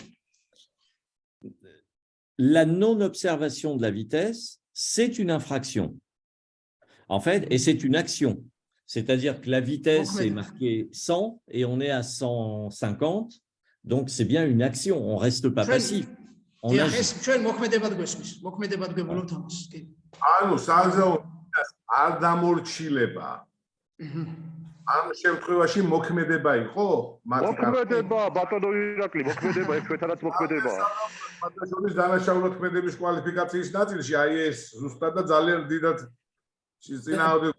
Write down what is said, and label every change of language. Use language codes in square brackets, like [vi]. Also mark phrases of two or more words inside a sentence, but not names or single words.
[fr] La non-observation de la vitesse, c'est une infraction. En fait, et c'est une action. C'est-à-dire que la vitesse est marquée 100 et on est à 150. Donc, c'est bien une action. On ne reste pas passif. On agit. [ka] ამ შემთხვევაში მოქმედება იყო? მოქმედება, ბატონო ირაკლი, მოქმედება, ჩვენთანაც მოქმედება. ბატონის დანაშაულო ქმედების კვალიფიკაციის ნაწილში აი ეს ზუსტად და ძალიან დიდად სიზინაოდე